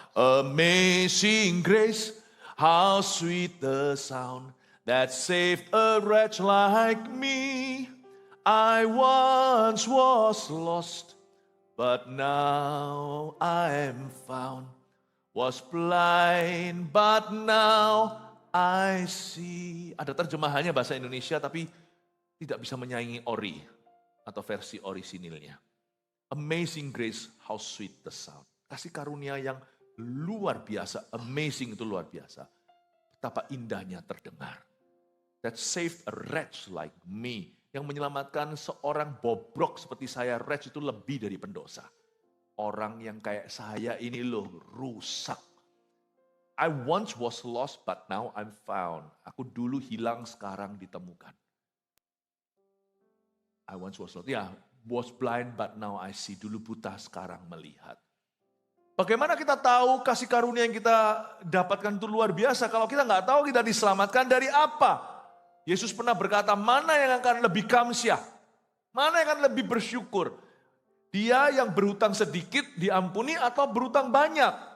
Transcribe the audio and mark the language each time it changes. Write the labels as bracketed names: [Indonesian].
[English] Amazing grace, how sweet the sound that saved a wretch like me. I once was lost, but now I am found. Was blind, but now I see. [Indonesian] Ada terjemahannya bahasa Indonesia tapi tidak bisa menyaingi ori atau versi orisinilnya. [English] Amazing grace, how sweet the sound. [Indonesian] Kasih karunia yang luar biasa, amazing itu luar biasa. Betapa indahnya terdengar. [English] that saved a wretch like me. [Indonesian] Yang menyelamatkan seorang bobrok seperti saya. Wretch itu lebih dari pendosa. Orang yang kayak saya ini loh rusak. [English] I once was lost but now I'm found. [Indonesian] Aku dulu hilang sekarang ditemukan. [English] I once was lost. Ya, was blind but now I see. [Indonesian] Dulu buta sekarang melihat. Bagaimana kita tahu kasih karunia yang kita dapatkan itu luar biasa. Kalau kita nggak tahu kita diselamatkan dari apa. Yesus pernah berkata mana yang akan lebih kamsyah. Mana yang akan lebih bersyukur. Dia yang berhutang sedikit diampuni atau berhutang banyak.